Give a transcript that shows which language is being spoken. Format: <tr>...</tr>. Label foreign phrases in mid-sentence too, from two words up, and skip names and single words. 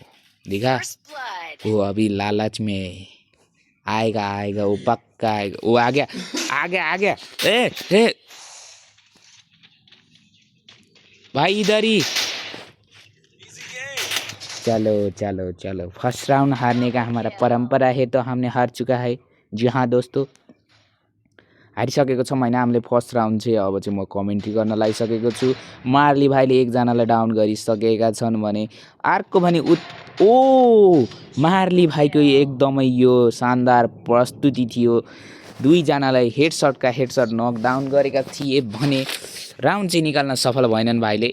<hi>दिखा, वो अभी लालच में आएगा आएगा, वो पक्का आएगा। वो आ गया आ गया आ गया। ए भाई इधर ही। चलो चलो चलो,</hi> <en>first round</en> <hi>हारने का हमारा परंपरा है, तो हमने हार चुका है। जी हाँ दोस्तों,</hi> <ne>हारिसकेको छौँ होइन हामीले</ne> <en>first round</en> <ne>चाहिँ। अब चाहिँ म कमेन्ट्री गर्न लागिसकेको छु। मार्ली भाइले एकजनालाई डाउन गरिसकेका छन् भने अर्को भने ओ मार्ली भाइको एकदमै यो शानदार प्रस्तुति थियो। दुईजनालाई हेडसटका हेडसट नकडाउन गरेका थिए भने राउन्ड चाहिँ निकाल्न सफल भएनन् भाइले।</ne>